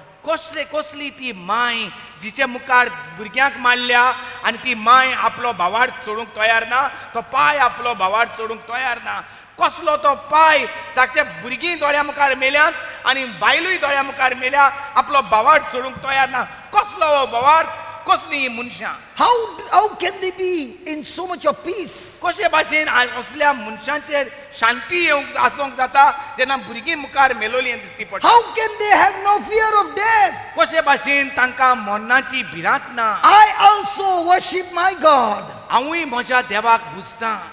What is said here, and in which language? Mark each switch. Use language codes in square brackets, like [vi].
[kok] कसली ती माय जिचे मुखार भुरग्यांक मारल्या आनी ती माय आपलो भावार्थ सोडूंक तयार ना, तो पाय आपलो भावार्थ सोडूंक तयार ना. कसलो तो पाय जाचे भुरगीं दोळ्या मुखार मेल्यात आनी बायलूय दोळ्या मुखार मेल्या, आपलो भावार्थ सोडूंक तयार ना. कसलो हो भावार्थ, कसली मनशां. [en] How can they be in so much of peace? [kok] कशे भाशेन असल्या मनशांचेर शांती येवंक आसूंक जाता जेन्ना भुरगीं मुखार मेलोलीं दिसती पडटा. [en] How can they have no fear of death? [kok] कशे भाशेन तांकां मरणाची भिरांत ना. [en] I also worship my God, [kok] हांवूय म्हज्या देवाक बुजतां,